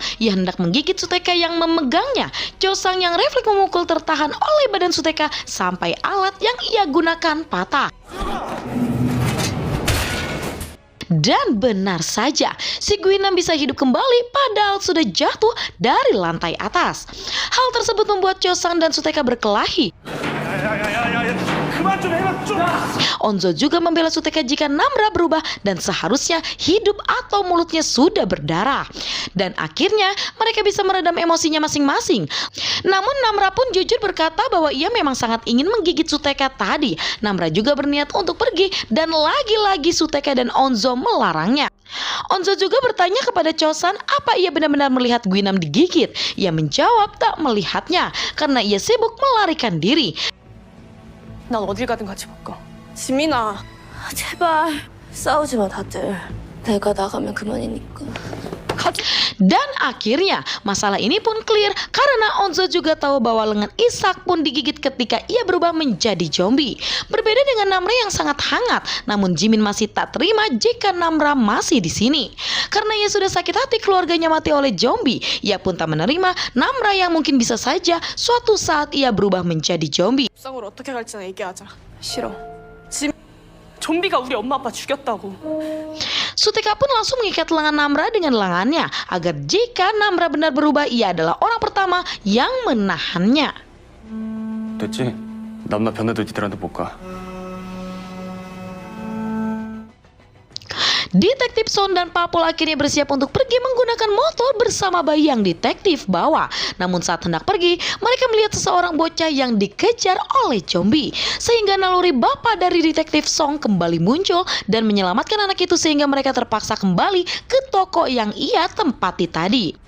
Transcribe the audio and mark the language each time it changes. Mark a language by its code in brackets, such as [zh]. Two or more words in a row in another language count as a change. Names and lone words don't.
[id] Ia hendak menggigit Suteka yang memegangnya. Chosang yang refleks memukul tertahan oleh badan Suteka sampai alat yang ia gunakan patah. Dan benar saja, si Guinam bisa hidup kembali padahal sudah jatuh dari lantai atas. Hal tersebut membuat Chosang dan Suteka berkelahi. [ko] 야야야야야 그만 [id] Onzo juga membela Suteka jika Namra berubah dan seharusnya hidup atau mulutnya sudah berdarah. Dan akhirnya mereka bisa meredam emosinya masing-masing. Namun Namra pun jujur berkata bahwa ia memang sangat ingin menggigit Suteka tadi. Namra juga berniat untuk pergi dan lagi-lagi Suteka dan Onzo melarangnya. Onzo juga bertanya kepada Chosan apa ia benar-benar melihat Guinam digigit. Ia menjawab tak melihatnya karena ia sibuk melarikan diri. [ko] 난 어딜 가든 같이 못 가. 지민아. 제발 싸우지 마 다들. 내가 나가면 그만이니까. [id] Dan akhirnya masalah ini pun clear karena Onzo juga tahu bahwa lengan Ishak pun digigit ketika ia berubah menjadi zombie. Berbeda dengan Namra yang sangat hangat, namun Jimin masih tak terima jika Namra masih di sini. Karena ia sudah sakit hati keluarganya mati oleh zombie, ia pun tak menerima Namra yang mungkin bisa saja suatu saat ia berubah menjadi zombie. [ko] 밥상으로 어떻게 갈지나 얘기하자. 싫어. 지민. 좀비가 우리 엄마 아빠 죽였다고. [id] Suteka pun langsung mengikat lengan Namra dengan lengannya agar jika Namra benar berubah ia adalah orang pertama yang menahannya. [ko] 됐지? 남나 변해도 니들한테 못 가. [id] Detektif Son dan Papul akhirnya bersiap untuk pergi menggunakan motor bersama bayi yang detektif bawa. Namun saat hendak pergi, mereka melihat seseorang bocah yang dikejar oleh zombie. Sehingga naluri bapak dari detektif Song kembali muncul dan menyelamatkan anak itu sehingga mereka terpaksa kembali ke toko yang ia tempati tadi.